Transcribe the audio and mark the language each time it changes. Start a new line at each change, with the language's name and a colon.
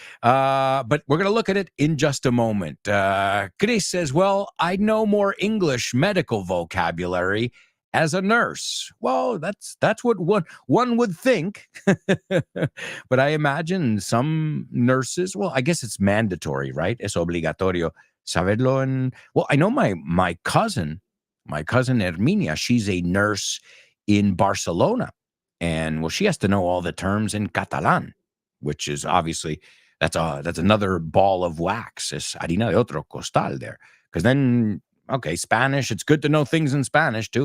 English: But we're going to look at it in just a moment. Chris says, well, I know more English medical vocabulary as a nurse. Well, that's what one would think. But I imagine some nurses, well, I guess it's mandatory, right?
Spanish: Es obligatorio saberlo.
English: Well, I know my cousin Herminia, she's a nurse in Barcelona. And well, she has to know all the terms in Catalan, which is obviously that's another ball of wax. Es harina de otro costal there. Because then, okay, Spanish, it's good to know things in Spanish too.